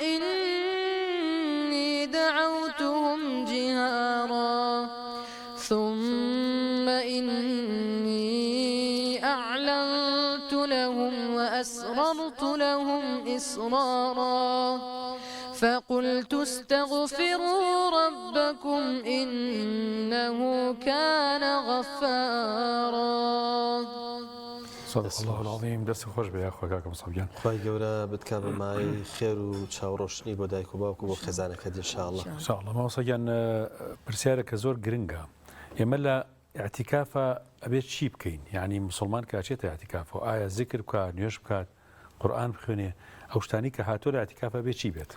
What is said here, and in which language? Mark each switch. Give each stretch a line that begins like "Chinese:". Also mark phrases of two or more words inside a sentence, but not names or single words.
Arabic: إني دعوتهم جهارا ثم إني أعلنت لهم وأسررت لهم إسرارا فقلت استغفروا ربكم إنه كان غفارا صدق الله العظيم
Central Kurdish: دەست خۆش بە یاخوا کاکە مصعب خی گەورە بتکا بە مای خێر و چاوڕۆشنی بۆ دایک و باوکو بۆ خێزانەکەت ئینشاءالله ئینشاءالله مامۆستاگیان پرسیارێکە زۆر گرنگە ئێمە لە ئاعتیکافە ئەبێت چی بکەین یعنی مسلمان کاچێتە ئاعتیکافەوە ئایا زیکر بکات نوێژ بکات قورئان بخوێنێ ئەو شتانی کە هاتووە لە ئاعتیکافە بێت چی بێت